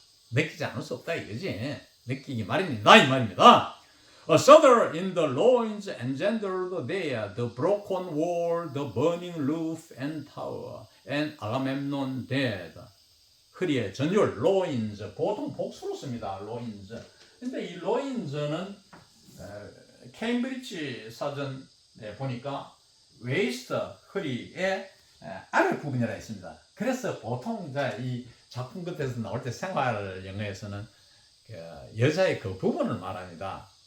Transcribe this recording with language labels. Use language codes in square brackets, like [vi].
[ko] 느끼지 않을 수 없다 이거지. 느끼기 마련이다 이 말입니다. [en] A shudder in the loins engendered there the broken wall, the burning roof and tower, and Agamemnon dead. [ko] 허리의 전율, loins, 보통 복수로 씁니다. [en] loins. [ko] 근데 이 loins는 케임브리지 사전에 보니까 waist, 허리의 아래 부분이라 있습니다. 그래서 보통 이 작품 끝에서 나올 때 생활 영어에서는 여자의 그 부분을 말합니다.